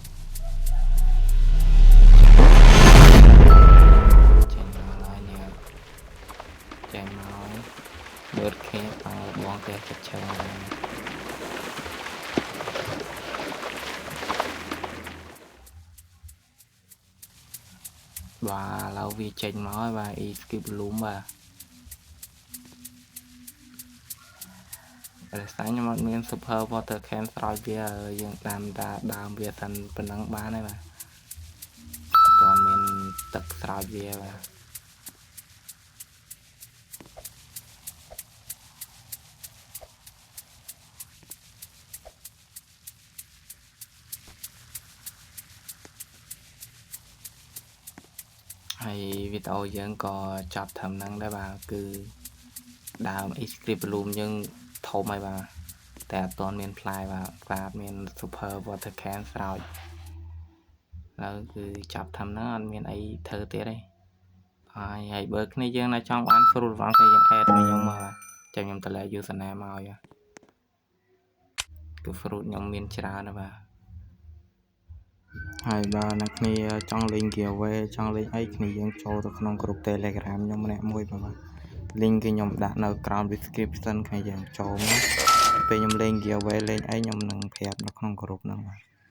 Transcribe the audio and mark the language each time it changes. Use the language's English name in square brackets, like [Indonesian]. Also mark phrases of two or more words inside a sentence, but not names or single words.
[Khmer] ចេញមកមើលគ្នាបងបងតែចិត្តឆើបាទឥឡូវវាចេញមកហើយបាទ [English] skip bloom [Khmer] បាទ តែស្អាតខ្ញុំអត់មាន [English] super water can [Khmer] ស្រោចវាយើងតាមដើមវាសិនប៉ុណ្ណឹងបានហើយបាទអត់ទាន់មានទឹកស្រោចវាបាទ ហើយវីដេអូយើងក៏ចប់ត្រឹមហ្នឹងដែរបាទគឺដើម script bloom យើងធំហើយបាទតែអត់ទាន់មានផ្លែបាទស្អាតមាន [English] super water can [Khmer] ស្រោចហើយគឺចាប់ត្រឹមហ្នឹងអត់មានអីធ្វើទៀតទេហើយបើគ្នាយើងណាចង់បាន fruit វ៉ាន់គឺយើង add មកខ្ញុំមកចាំខ្ញុំតម្លែង username មកឲ្យ គឺ fruit ខ្ញុំមានច្រើនណាស់បាទហើយបើអ្នកគ្នាចង់លេង giveaway ចង់លេងអីគ្នាយើងចូលទៅក្នុងក្រុម Telegram ខ្ញុំម្នាក់មួយបាទ link គឺខ្ញុំដាក់នៅក្រោម description គ្នាយើងចូលមកពេលខ្ញុំលេង giveaway លេងអីខ្ញុំនឹងប្រាប់នៅក្នុងក្រុមហ្នឹងបាទ